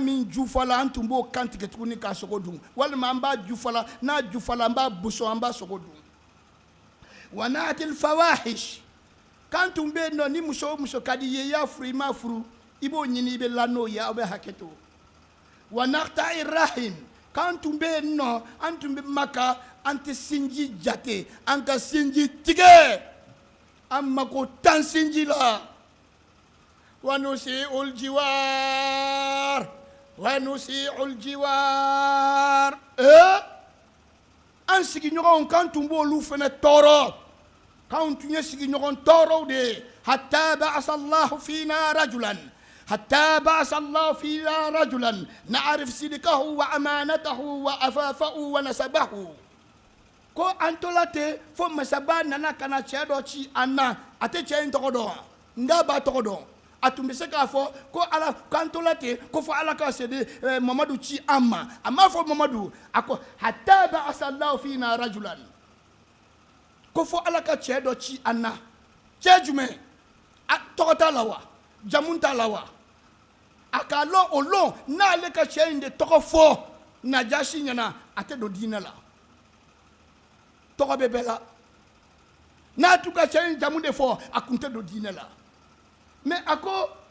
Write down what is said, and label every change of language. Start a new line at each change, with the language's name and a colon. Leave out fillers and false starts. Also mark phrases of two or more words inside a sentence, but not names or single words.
Bambara: min jufala an tun b'o kan tigɛ tuguni k'a sogo dun walima an b'a jufala n'a jufala an b'a busɔn an b'a sogo dun
Arabic: ونأتي الفواحش
Bambara: kan tun bɛ yen nɔ ni muso o muso ka di i ye i y'a furu i m'a furu i b'o ɲini i bɛ la n'o ye aw bɛ hakɛ to
Arabic: ونقطع الرحم
Bambara: kan tun bɛ yen nɔ an tun bɛ Maka an tɛ sinji jate an ka sinji tigɛ an mako tan sinji la
Arabic: ونسيء الجوار
Bambara: an sigiɲɔgɔnw kan tun b'olu fana tɔɔrɔ k'anw tun ye sigiɲɔgɔn tɔɔrɔw de ye
Arabic: حتى بعث الله فينا رجلا نعرف صدقه وأمانته وعفافه ونسبه
Bambara: ko an tola ten fo masaba nana kana cɛ dɔ ci an na a tɛ cɛ in tɔgɔ dɔn nka b'a tɔgɔ dɔn a tun bɛ se k'a fɔ ko ala k'an tola ten ko fo ala ka sedi Mamadu ci an ma a m'a fɔ Mamadu a ko
Arabic: حتى بعث الله فينا رجلا
Bambara: ko fo ala ka cɛ dɔ ci an na cɛ jumɛn tɔgɔ t'a la wa jamu t'a la wa a k'a lɔn o lɔn n'ale ka cɛ in de tɔgɔ fɔ Najashi ɲɛna a tɛ don diinɛ la tɔgɔ bɛ bɛɛ la n'a tun ka cɛ in jamu de fɔ a kun tɛ don diinɛ la mais a ko